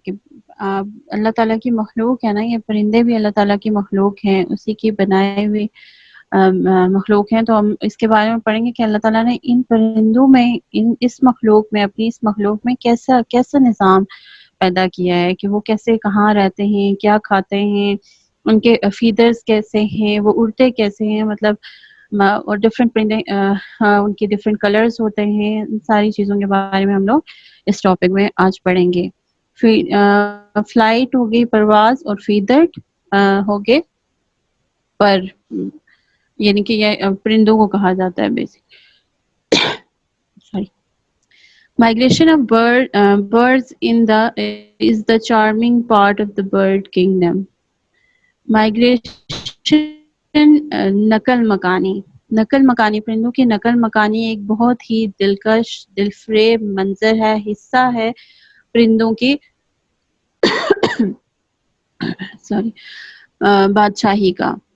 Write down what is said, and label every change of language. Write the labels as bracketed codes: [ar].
[ur] کہ اللہ تعالیٰ کی مخلوق ہے نا، یہ پرندے بھی اللہ تعالیٰ کی مخلوق ہیں، اسی کی بنائے ہوئے مخلوق ہیں. تو ہم اس کے بارے میں پڑھیں گے کہ اللہ تعالیٰ نے ان پرندوں میں، اس مخلوق میں، اپنی اس مخلوق میں کیسا نظام پیدا کیا ہے، کہ وہ کیسے، کہاں رہتے ہیں، کیا کھاتے ہیں، ان کے فیدرز کیسے ہیں، وہ اڑتے کیسے ہیں، مطلب اور ڈفرینٹ پرندے ان کے ڈفرینٹ کلرز ہوتے ہیں. ان ساری چیزوں کے بارے میں ہم لوگ اس ٹاپک میں آج پڑھیں گے. فلائٹ ہو گئی پرواز، اور فیدرڈ ہو گئے پر، یعنی کہ یہ پرندوں کو کہا جاتا ہے basic. Sorry. [en] Migration of birds is the charming part of the bird kingdom. [ur] Migration نقل مکانی پرندوں کی نقل مکانی ایک بہت ہی دلکش، دلفریب منظر ہے، حصہ ہے پرندوں کی بادشاہی کا.